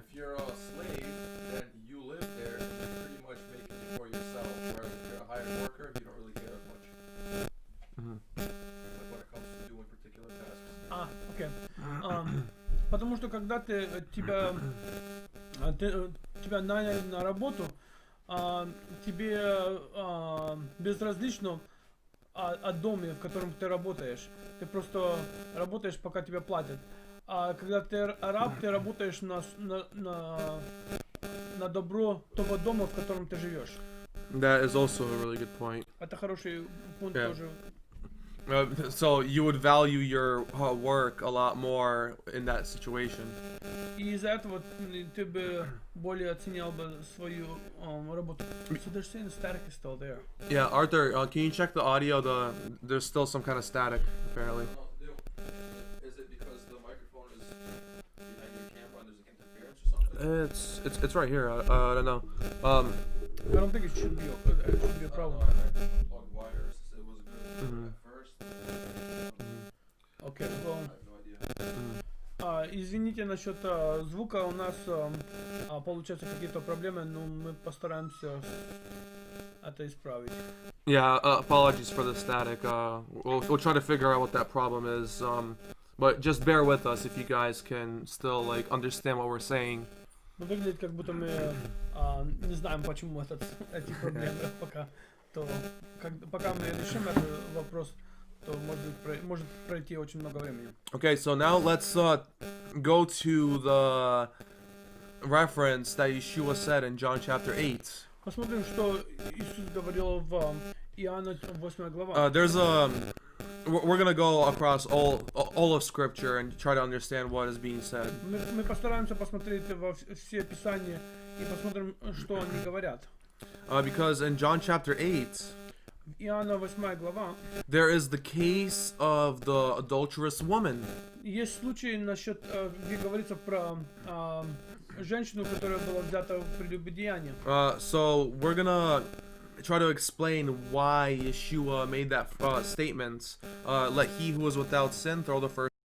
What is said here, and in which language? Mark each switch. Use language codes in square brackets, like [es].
[en] If you're a slave, then you live there and you're pretty much making it for yourself. Whereas if you're a hired worker, you don't really care as much. Like when it comes to doing particular tasks. [ru] Окей. Потому что когда тебя наняли на работу, тебе безразлично о доме, в котором ты работаешь. Ты просто работаешь, пока тебя платят. А когда ты раб, ты работаешь на добро того дома, в котором ты живешь. [en] That is also a really good point. [ru] Это хороший пункт [en] Yeah. [ru] тоже. [en] So you would value your work a lot more in that situation. [ru] И из-за этого ты бы более оценил бы свою работу. [en] So they're saying the static is still there. Yeah, Arthur, can you check the audio? There's still some kind of static, apparently. Is it because the microphone is behind your camera and there's like interference or something? It's right here. I don't know. I don't think it should be a problem. Plugged wires. It was good at first. Okay, well, I have no idea. [ru] извините насчет звука, у нас получаются какие-то проблемы, но мы постараемся это исправить. [en] Yeah, apologies for the static. We'll try to figure out what that problem is. But just bear with us if you guys can still like understand what we're saying. [ru] Выглядит, как будто мы не знаем, почему эти проблемы пока. Пока мы решим этот вопрос, то может пройти очень много времени. [en] Okay, so now let's go to the reference that Yeshua said in John chapter 8. [ru] Посмотрим, что Иисус говорил в Иоанна 8 глава. [en] We're gonna go across all of Scripture and try to understand what is being said. [ru] Мы постараемся посмотреть во все Писания и посмотрим, что они говорят. [en] Because in John chapter 8, [ru] Иоанна 8 глава. [en] there is the case of the adulterous woman. [ru] Есть случай насчет, где говорится про женщину, которая была взята в прелюбодеяние. [en] So we're gonna try to explain why Yeshua made that statement. Let he who is without sin throw the first.